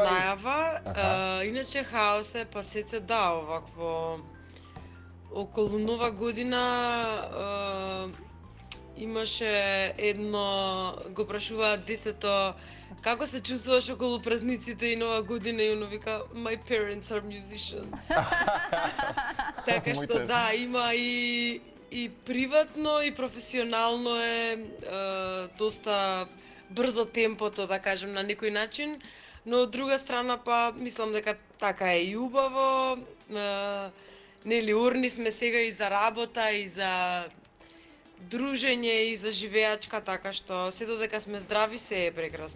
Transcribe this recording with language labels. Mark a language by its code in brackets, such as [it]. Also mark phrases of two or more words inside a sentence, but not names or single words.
[mk] најава. Иначе хаос е, па се да, овакво околу Нова година имаше едно, го прашуваат детето како се чувствуваш околу празниците и Нова година и оно вика [en] my parents are musicians. [mk] Така што да, има и приватно и професионално е доста брзо темпото, да кажем, на некој начин, но од друга страна па мислам дека така е и убаво. Нели урни сме сега и за работа и за дружење и за живеачка, така што се додека сме здрави се е прекрасно.